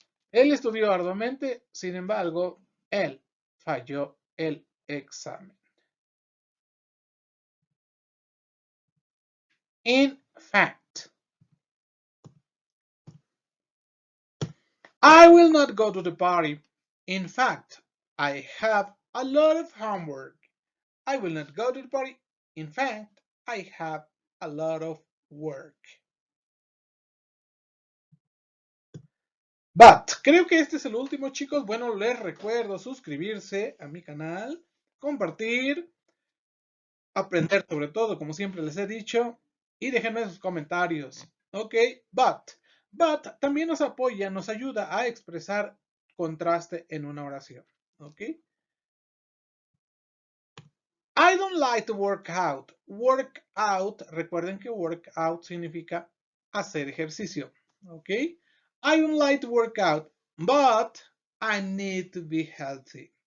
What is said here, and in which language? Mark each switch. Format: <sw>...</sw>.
<es>Él estudió arduamente, sin embargo, él falló el examen.</es> <en>In fact, I will not go to the party. In fact, I have a lot of homework. I will not go to the party. In fact, I have a lot of work.</en> <es>But, creo que este es el último, chicos. Bueno, les recuerdo suscribirse a mi canal, compartir, aprender sobre todo, como siempre les he dicho, y déjenme sus comentarios. Ok, but también nos apoya, nos ayuda a expresar contraste en una oración. Ok.</es> <en>I don't like to work out. Work out,</en> <es>recuerden que work out significa hacer ejercicio.</es> <en>Ok. I don't like to work out, but I need to be healthy.</en>